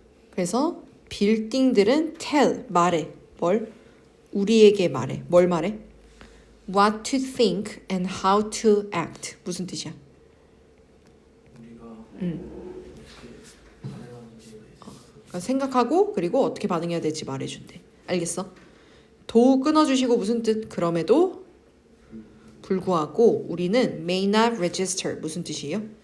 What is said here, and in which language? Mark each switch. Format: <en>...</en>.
<ko>그래서 빌딩들은 tell 말해. 뭘? 우리에게 말해. 뭘 말해?</ko> <en>What to think and how to act.</en> <ko>무슨 뜻이야? 우리가 어떻게 반응하는지에 대해서. 그러니까 생각하고 그리고 어떻게 반응해야 될지 말해준대. 알겠어? 도 끊어주시고 무슨 뜻? 그럼에도 불구하고 우리는</ko> <en>may not register.</en> <ko>무슨 뜻이에요?</ko>